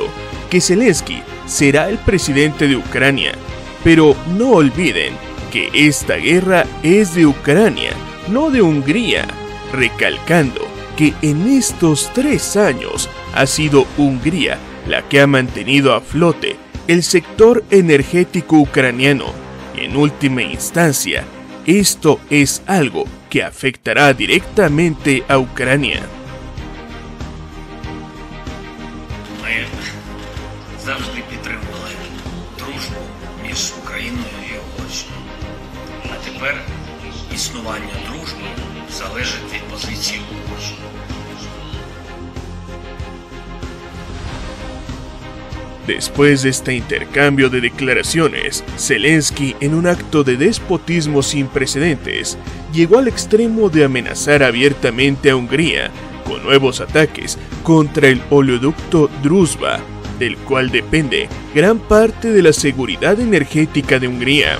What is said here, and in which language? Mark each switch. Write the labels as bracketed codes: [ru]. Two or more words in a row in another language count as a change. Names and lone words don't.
[es] que Zelensky será el presidente de Ucrania, pero no olviden que esta guerra es de Ucrania, no de Hungría, recalcando que en estos 3 años ha sido Hungría la que ha mantenido a flote el sector energético ucraniano, y en última instancia, esto es algo que afectará directamente a Ucrania. [uk] Завжди підтримували дружбу між Україною і Угорщиною. А тепер існування дружби залежить від позиції Угорщини. [es] Después de este intercambio de declaraciones, Zelensky, en un acto de despotismo sin precedentes, llegó al extremo de amenazar abiertamente a Hungría con nuevos ataques contra el oleoducto Druzhba, del cual depende gran parte de la seguridad energética de Hungría.